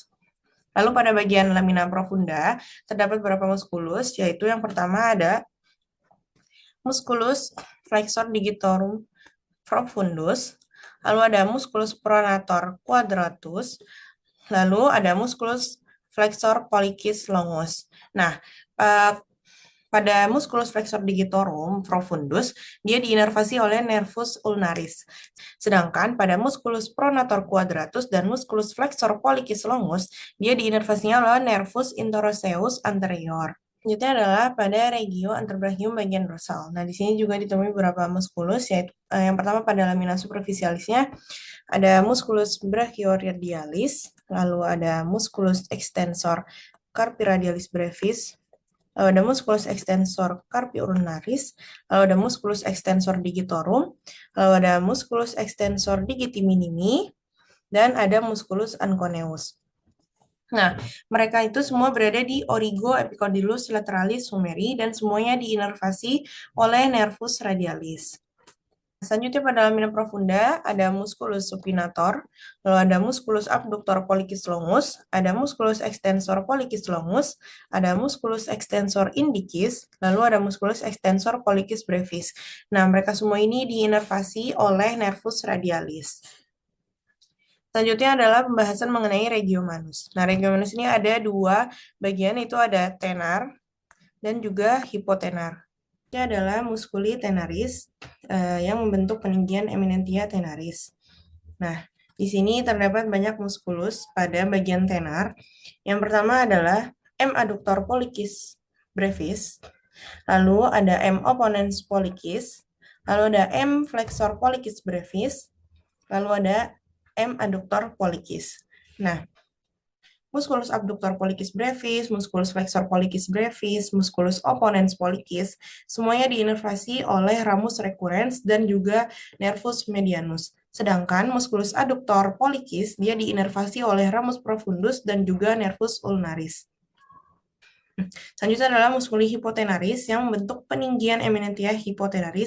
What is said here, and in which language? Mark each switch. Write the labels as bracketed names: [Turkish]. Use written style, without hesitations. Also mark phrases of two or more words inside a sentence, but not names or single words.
[Indonesian] Lalu pada bagian [Latin] lamina profunda [Indonesian] terdapat beberapa muskulus, yaitu yang pertama ada [Latin] musculus flexor digitorum profundus, [Indonesian] lalu ada [Latin] musculus pronator quadratus, [Indonesian] lalu ada [Latin] musculus flexor pollicis longus. [Indonesian] Nah, pada [Latin] musculus flexor digitorum profundus, [Indonesian] dia diinervasi oleh [Latin] nervus ulnaris. [Indonesian] Sedangkan pada [Latin] musculus pronator quadratus dan musculus flexor pollicis longus, [Indonesian] dia diinervasinya oleh [Latin] nervus interoseus anterior. [Indonesian] Selanjutnya adalah pada [Latin] regio anterbrachium [Indonesian] bagian dorsal. Nah, di sini juga ditemui beberapa muskulus, yaitu yang pertama pada [Latin] lamina superficialisnya [Indonesian] ada [Latin] musculus brachioradialis, [Indonesian] lalu ada [Latin] musculus extensor carpi radialis brevis, [Indonesian] lalu ada [Latin] musculus extensor carpi ulnaris, [Indonesian] lalu ada [Latin] musculus extensor digitorum, [Indonesian] lalu ada [Latin] musculus extensor digiti minimi, [Indonesian] dan ada [Latin] musculus anconeus. [Indonesian] Nah, mereka itu semua berada di [Latin] origo epicondylus lateralis humeri [Indonesian] dan semuanya diinervasi oleh [Latin] nervus radialis. [Indonesian] Selanjutnya pada [Latin] lamina profunda [Indonesian] ada [Latin] musculus supinator, [Indonesian] lalu ada [Latin] musculus abductor pollicis longus, [Indonesian] ada [Latin] musculus extensor pollicis longus, [Indonesian] ada [Latin] musculus extensor indicis, [Indonesian] lalu ada [Latin] musculus extensor pollicis brevis. [Indonesian] Nah, mereka semua ini diinervasi oleh [Latin] nervus radialis. [Indonesian] Selanjutnya adalah pembahasan mengenai [Latin] regio manus. [Indonesian] Nah, [Latin] regio manus [Indonesian] ini ada dua bagian, itu ada tenar dan juga hipotenar. Ini adalah [Latin] musculi tenaris [Indonesian] yang membentuk peninggian [Latin] eminentia tenaris. [Indonesian] Nah, di sini terdapat banyak muskulus pada bagian tenar. Yang pertama adalah [Latin] M adductor pollicis brevis, [Indonesian] lalu ada [Latin] M opponens pollicis, [Indonesian] lalu ada [Latin] M flexor pollicis brevis, [Indonesian] lalu ada [Latin] M adductor pollicis. [Indonesian] Nah, [Latin] musculus abductor pollicis brevis, musculus flexor pollicis brevis, musculus opponens pollicis, [Indonesian] semuanya diinervasi oleh [Latin] ramus recurrens [Indonesian] dan juga [Latin] nervus medianus. Sedangkan musculus adductor pollicis [Indonesian] dia diinervasi oleh [Latin] ramus profundus [Indonesian] dan juga [Latin] nervus ulnaris. [Indonesian] Selanjutnya adalah [Latin] musculi hipotenaris [Indonesian] yang membentuk peninggian [Latin] eminentia hipotenaris.